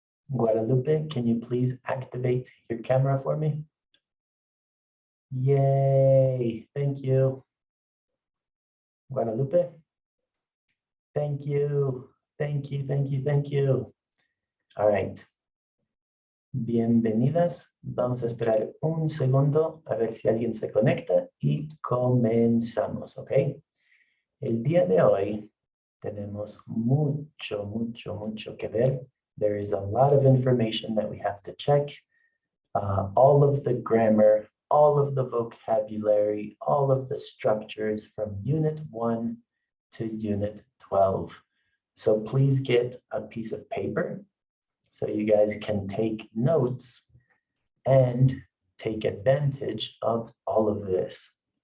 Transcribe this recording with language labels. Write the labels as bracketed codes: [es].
[en] Guadalupe, can you please activate your camera for me? Yay, thank you. Guadalupe, thank you, thank you, thank you, thank you. All right. [es] Bienvenidas. Vamos a esperar un segundo a ver si alguien se conecta y comenzamos, ¿ok? El día de hoy tenemos mucho, mucho, mucho que ver. [en] There is a lot of information that we have to check. All of the grammar, all of the vocabulary, all of the structures from Unit 1 to Unit 12. So please get a piece of paper so you guys can take notes and take advantage of all of this.